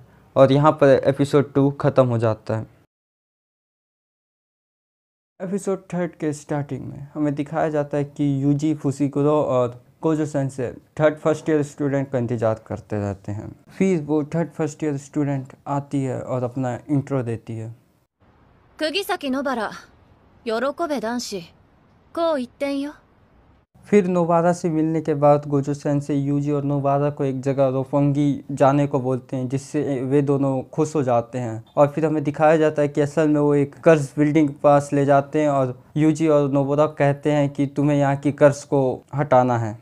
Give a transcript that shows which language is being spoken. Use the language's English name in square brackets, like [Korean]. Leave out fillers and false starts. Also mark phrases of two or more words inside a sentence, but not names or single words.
[Hindi] और यहाँ पर एपिसोड 2 ख़त्म हो जाता है। एपिसोड 3 के स्टार्टिंग में हमें दिखाया जाता है कि यूजी, फुजिकोरो और गोजो सेंसे [English] third first year student [Hindi] का इंतजार करते रहते हैं। फिर वो [English] third first year student [Hindi] आती है और अपना इंट्रो देती है। [Japanese] 釘崎野原喜べ男子こう言ってんよ [Hindi] फिर नोबारा से मिलने के बाद गोजो सेंसे यूजी और नोबारा को एक जगह रोफोंगी जाने को बोलते हैं, जिससे वे दोनों खुश हो जाते हैं। और फिर हमें दिखाया जाता है कि असल में वो एक [English] curse building [Hindi] के पास ले जाते हैं और यूजी और नोबारा कहते हैं कि तुम्हें यहाँ की कर्ज को हटाना है।